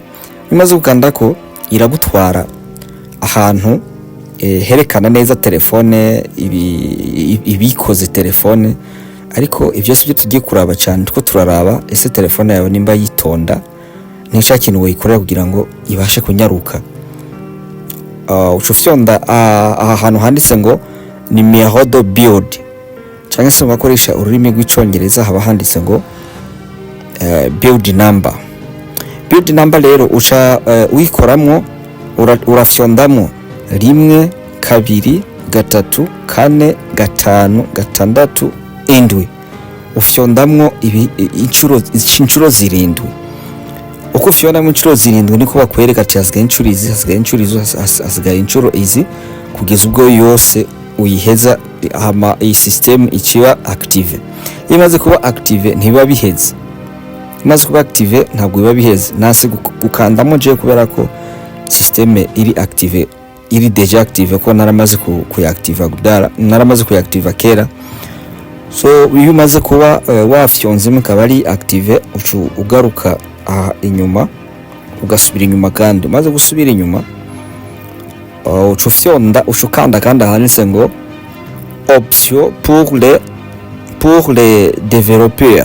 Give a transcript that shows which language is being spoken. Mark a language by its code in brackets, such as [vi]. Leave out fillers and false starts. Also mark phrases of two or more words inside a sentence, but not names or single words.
[rn] Bimaze gukandako iragutwara ahantu herekana neza telefone ibikoze telefone, ariko ibyo byo tugiye kuraba cyane tuko turaraba ese telefone yawe nimba yitonda nisha kintu wayikorera kugira ngo ibashe kunyaruka. Ucufyonda ahantu handitse ngo [fr] numéro de build [rn] cyangwa se bakoresha ururimi rw'icyongereza haba handitse ngo [en] build number. Build number [rn] rero uca uyikoramo urafyondamo 1 2 3 4 5 6 7. Ufyondamwo inshuro zirindwi. Uko ufyondamwo inshuro zirindwi niko bakwereka ati hasigaye inshuro izi kugeza ubwo yose uyiheza hama iyi system ikiba active. Imaze kuba active ntiba biheze, imaze kuba active ntabwo biba biheze. Nase gukandamo je kubera ko system iri active, iri [fr] deja active [rn] ko naramaze kuyaactiva kera. So iyo umaze kuba wafyonze mukaba ari active ugaruka inyuma ugasubira inyuma, kandi umaze gusubira inyuma ucukanda kandi handitse ngo [fr] option pour les développeurs.